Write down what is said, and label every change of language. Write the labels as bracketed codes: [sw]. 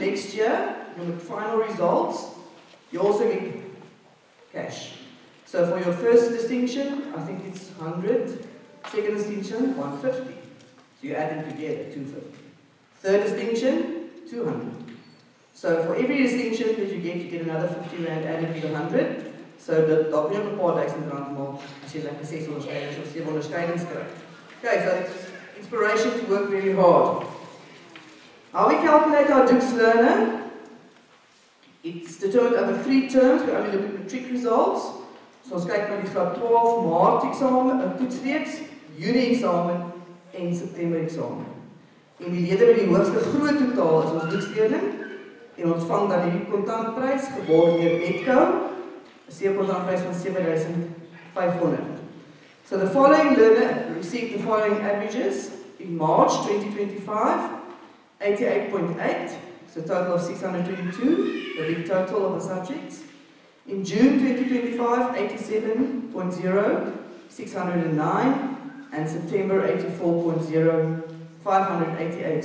[en] Next year, your final results, you also get cash. So for your first distinction, I think it's 100. Second distinction, 150. So you add them together, 250. Third distinction, 200. So for every distinction that you get another 50 rand added to the 100. [af] So dalk nie op 'n paar duisend rand maak as jy lekker 6 onderskeidings of 7 onderskeidings kry. [en] Okay, so it's inspiration to work very hard. How we calculate our Dukes learner? It's determined over 3 terms. We only look at matric results. [af] So ons kyk na die graad 12 Maart eksamen, 'n toetsreeks, Junie eksamen en September eksamen. En die lede met die hoogste groot totaal is ons Dukes leerling. en ontvang dan hierdie kontantprys geborg deur Metco, 'n seekontantprys van 7,500. [en] So the following learner received the following averages in March 2025, 88.8, so a total of 622, the big total of the subjects. In June 2025, 87.0, 609, and September 84.0, 588.